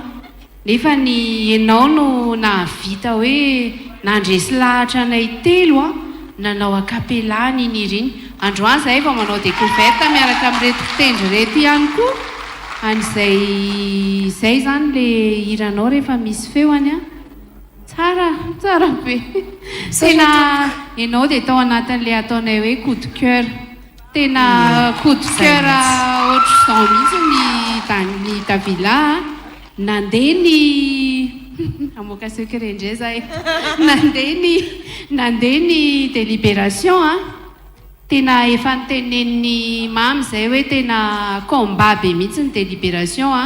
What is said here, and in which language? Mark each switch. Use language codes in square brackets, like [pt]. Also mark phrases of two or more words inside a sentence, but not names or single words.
[mg] Nefa ny ianao no nahavita hoe nandresy lahatra anay 3 a nanao akapela ny niriny. Androany izay efa manao découverte miaraka amin'reto mpitendry reto ihany koa. An'izay izay zany le hiranao rehefa misy feoany a. Tsara be. Tena ianao dia tao anatin'le ataonay hoe [fr] coup de cœur. [mg] Tena [fr] coup de cœur [mg] ohatr'izao mihitsy ny Davila. Nandeha ny amoaka secret indray zahay. Nandeha ny délibération a. Tena efa nitenen'ny mamy izay hoe tena combat be mihitsy ny délibération a.